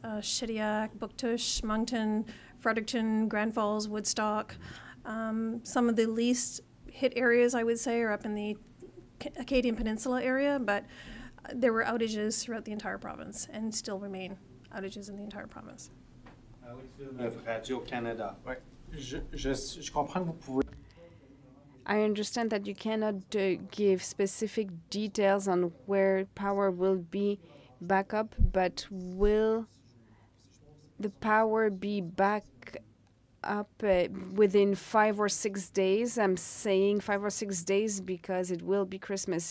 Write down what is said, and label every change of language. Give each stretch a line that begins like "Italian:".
English: Shediac, Bouctouche, Moncton, Fredericton, Grand Falls, Woodstock. Some of the least hit areas, I would say, are up in the Acadian Peninsula area, but there were outages throughout the entire province and still remain outages in the entire province. Radio-Canada.
French: Ouais. Je comprends que vous pouvez.
English: I understand that you cannot give specific details on where power will be back up, but will the power be back up within 5 or 6 days? I'm saying 5 or 6 days because it will be Christmas.